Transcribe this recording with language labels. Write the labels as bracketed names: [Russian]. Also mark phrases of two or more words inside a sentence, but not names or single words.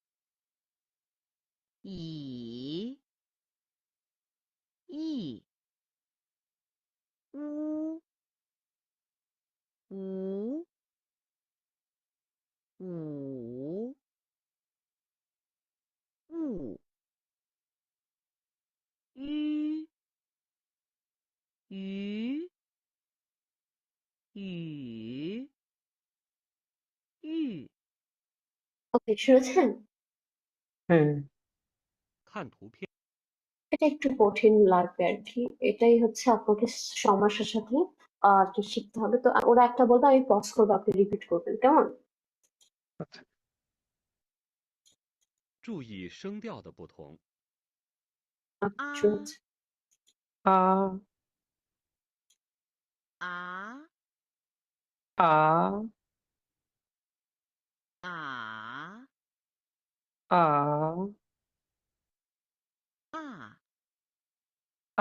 [Chinese] 以一乌无五物鱼鱼雨玉 [Bangla] ওকে শুনেছেন? হ্যাঁ [Chinese] 看图片， [Bangla] এটা একটু কঠিন লাগবে আর কি, এটাই হচ্ছে আপনাকে সমস্যার সাথে আর কি শিখতে হবে। তো ওরা একটা বলবে, আমি পজ করবো, আপনি রিপিট করবেন, কেমন? আচ্ছা। [Chinese] 注意声调的不同。啊 [Bangla] শুনেছি। [Chinese] আ 啊 আ 啊 আ 啊 আ